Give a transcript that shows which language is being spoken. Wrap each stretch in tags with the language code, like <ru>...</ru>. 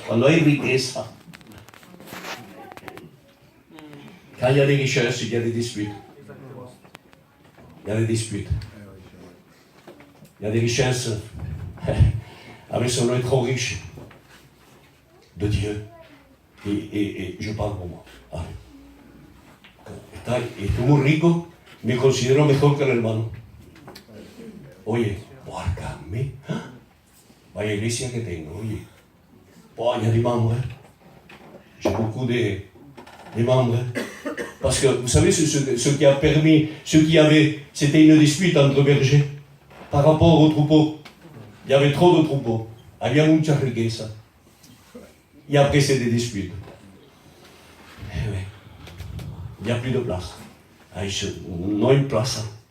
<fr>Quand il y a des richesses, il y a des disputes. Il y a des disputes. Il y a des richesses. Avec son nom est trop riche de Dieu. Et je parle pour moi.</fr> <es>Estoy muy rico, me considero mejor que el hermano. Oye, guárdame. Vaya iglesia que tengo, oye.</es> <fr>Oh, il y a des membres. J'ai beaucoup de membres. Parce que vous savez ce qui a permis, c'était une dispute entre bergers par rapport aux troupeaux. Il y avait trop de troupeaux.</fr> <es>Había mucha riqueza.</es> <fr>Et après, c'est des disputes. Eh oui. Il n'y a plus de place. Non, une place.</fr>